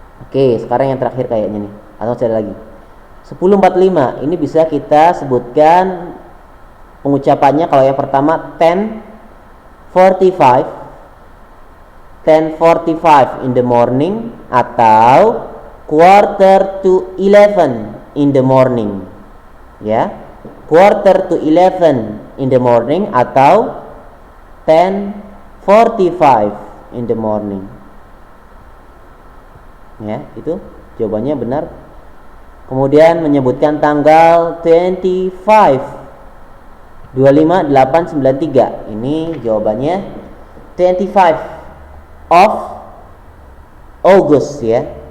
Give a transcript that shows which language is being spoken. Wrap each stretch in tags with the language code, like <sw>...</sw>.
<id>Oke, sekarang yang terakhir kayaknya nih. Atau masih ada lagi. 10.45. Ini bisa kita sebutkan pengucapannya. Kalau yang pertama 10:45.</id> <en>10:45 in the morning atau quarter to 11 in the morning. Ya. Quarter to 11 in the morning atau 10:45 in the morning.</en> <id>Ya, itu jawabannya benar. Kemudian menyebutkan tanggal 25/8/93. Ini jawabannya</id> <en>25 of August</en> <id>ya.</id>